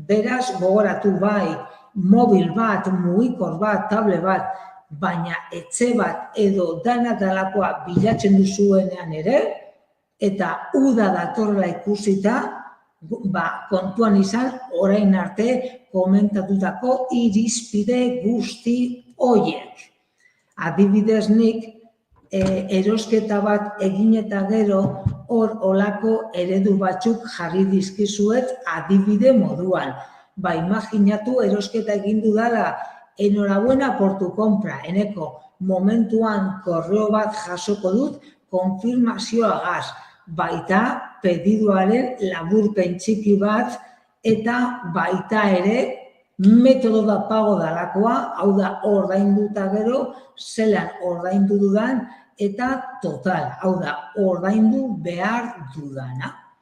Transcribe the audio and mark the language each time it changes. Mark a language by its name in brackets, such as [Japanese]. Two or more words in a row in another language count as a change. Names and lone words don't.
[Basque] Beraz, gogoratu bai, mobil bat, mugikor bat, tablet bat, baina etxe bat edo dana dalakoa bilatzen duzuenean ere, eta uda datorrela ikusita, kontuan izan orain arte komentatutako irizpide guzti horiek. Adibidez nik erosketa bat egin eta gero hor olako eredu batzuk jarri dizkizuet adibide moduan. Imaginatu erosketa egin dudala, [Spanish] enhorabuena por tu compra, [Basque] eneko momentuan korreo bat jasoko dut konfirmazioagaz, baita pediduaren laburpen txiki bat eta baita ere [Spanish] metodo da pago [Basque] dalakoa, hau da ordainduta gero, zelan ordaindu dudan eta total, hau da ordaindu behar dudana.